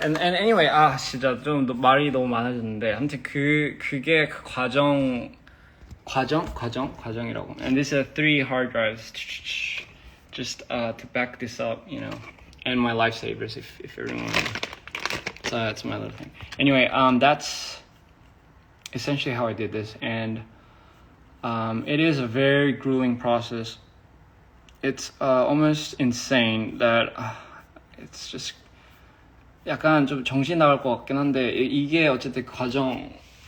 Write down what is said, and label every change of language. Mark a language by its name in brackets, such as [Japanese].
[English] And anyway, [Korean] 진짜 좀 말이 너무 많아졌는데 아무튼 그게 그 과정이라고. [English] And this is 3 hard drives. Just to back this up, you know, and my lifesavers if everyone. So that's my little thing. Anyway, that's essentially how I did this, and it is a very grueling process. It's almost insane that it's just [Korean] 약간 좀 정신 나갈 것 같긴 한데 이게 어쨌든 과정이고요.